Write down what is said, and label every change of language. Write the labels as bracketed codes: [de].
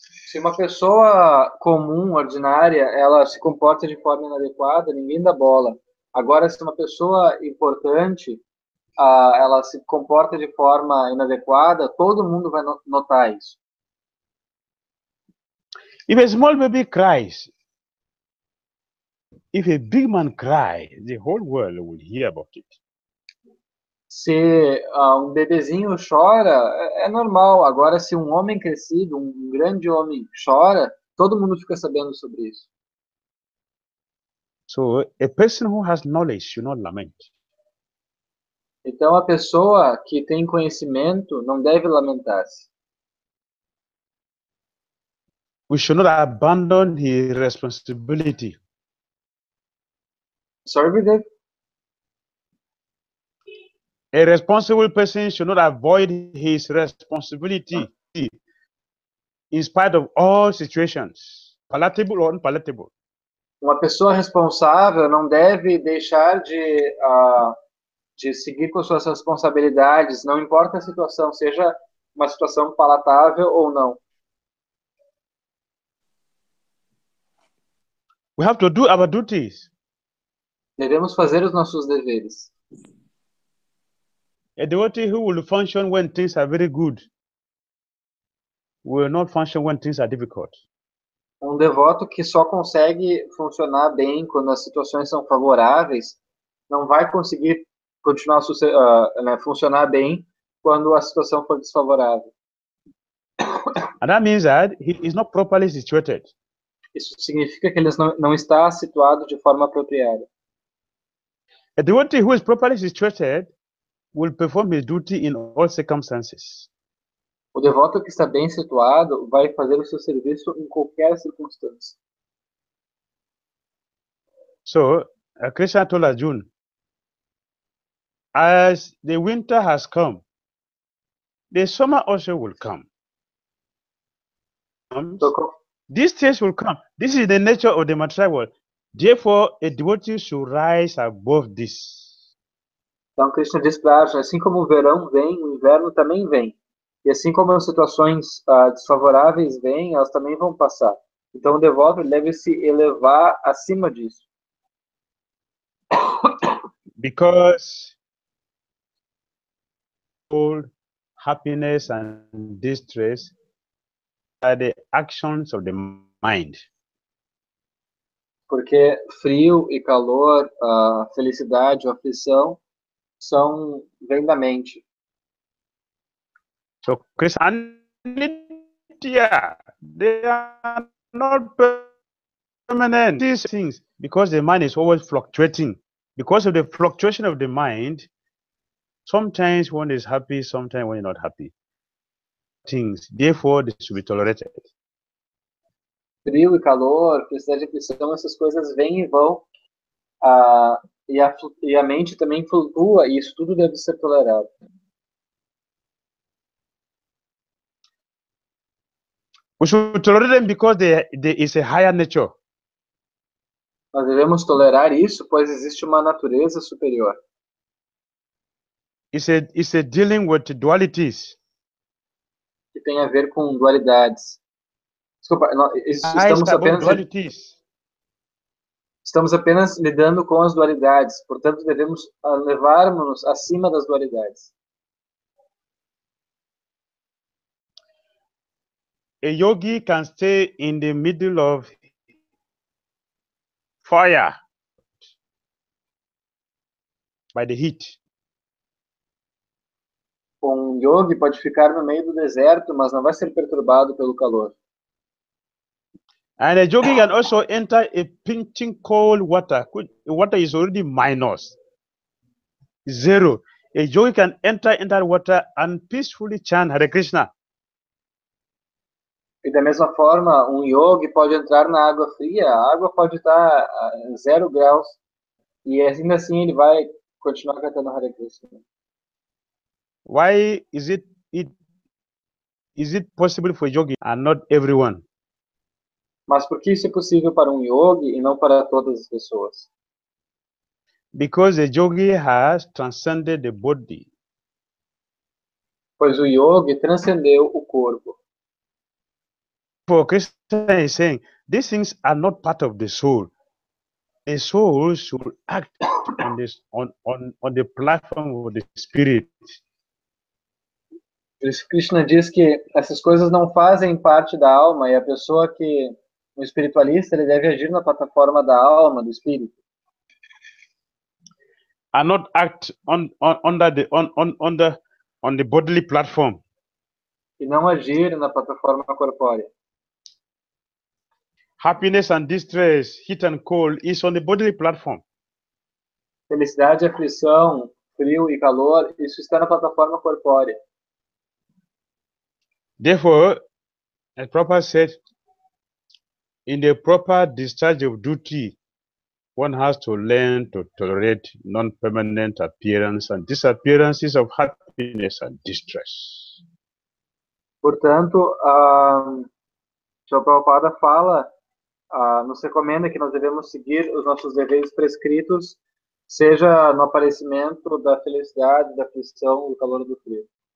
[pt] Se uma pessoa comum, ordinária, ela se comporta de forma inadequada, ninguém dá bola. Agora, se uma pessoa importante, ela se comporta de forma inadequada, todo mundo vai notar isso. [en] If a small baby cries, if a big man cries, the whole world will hear about it. [pt] Se um bebezinho chora, é normal. Agora, se um homem crescido, um grande homem chora, todo mundo fica sabendo sobre isso. [en] So, a person who has knowledge should not lament. [pt] Então, a pessoa que tem conhecimento não deve lamentar-se. [en] We should not abandon his responsibility. Sorry, Dave? A responsible person should not avoid his responsibility in spite of all situations, palatable or unpalatable. [pt] Uma pessoa responsável não deve deixar de seguir com suas responsabilidades, não importa a situação, seja uma situação palatável ou não. [en] We have to do our duties. [pt] Devemos fazer os nossos deveres. [en] A devotee who will function when things are very good will not function when things are difficult. [pt] Um devoto que só consegue funcionar bem quando as situações são favoráveis, não vai conseguir continuar funcionar bem quando a situação for desfavorável. [en] And that means that he is not properly situated. [pt] Isso significa que ele não está situado de forma apropriada. [en] A devotee who is properly situated will perform his duty in all circumstances. [pt] O devoto que está bem situado vai fazer o seu serviço em qualquer circunstância. [en] So, Krishna told Arjuna, as the winter has come, the summer also will come. These things will come. This is the nature of the material world. Therefore, a devotee should rise above this. [pt] Então, Krishna diz para Arjuna, assim como o verão vem, o inverno também vem. E assim como as situações desfavoráveis vêm, elas também vão passar. Então o devoto deve se elevar acima disso. [en] Because all happiness and distress are the actions of the mind. [pt] Porque frio e calor, felicidade ou aflição vêm da mente. [en] So Christianity, they are not permanent. These things, because the mind is always fluctuating. Because of the fluctuation of the mind, sometimes one is happy, sometimes one is not happy. Things, therefore, they should be tolerated. [pt] Frio e calor, felicidade e aflição, essas coisas vêm e vão. E a mente também flutua, e isso tudo deve ser tolerado. [en] We should tolerate them because there is a higher nature. [pt] Nós devemos tolerar isso, pois existe uma natureza superior. [en] It's a dealing with dualities. [pt] Que tem a ver com dualidades. Desculpa, estamos apenas lidando com as dualidades, portanto devemos levarmos-nos acima das dualidades. [en] A yogi can stay in the middle of fire by the heat. [pt] Um yogi pode ficar no meio do deserto, mas não vai ser perturbado pelo calor. [en] And a yogi can also enter a pinching cold water. Water is already minus 0. A yogi can enter in that water and peacefully chant Hare Krishna. [pt] E da mesma forma, um yogi pode entrar na água fria, a água pode estar a 0 graus, e ainda assim ele vai continuar cantando Hare Krishna. [en] Why is it possible for yogi and not everyone? [pt] Mas por que isso é possível para um yogi e não para todas as pessoas? [en] Because the yogi has transcended the body. [pt] Pois o yogi transcendeu o corpo. [en] For Krishna is saying, these things are not part of the soul. The soul should act on this on the platform of the spirit. [pt] Krishna diz que essas coisas não fazem parte da alma, e a pessoa que um espiritualista ele deve agir na plataforma da alma, do espírito. [en] And not act on the bodily platform. [pt] E não agir na plataforma corpórea. [en] Happiness and distress, heat and cold is on the bodily platform. [pt] Felicidade, aflição, frio e calor, isso está na plataforma corpórea. [en] Therefore, as Prabhupada said, in the proper discharge of duty, one has to learn to tolerate non-permanent appearance and disappearances of happiness and distress. [pt] Portanto, Sr. Prabhupada fala, nos recomenda que nós devemos seguir os nossos deveres prescritos, seja no aparecimento da felicidade, da aflição, do calor ou do frio.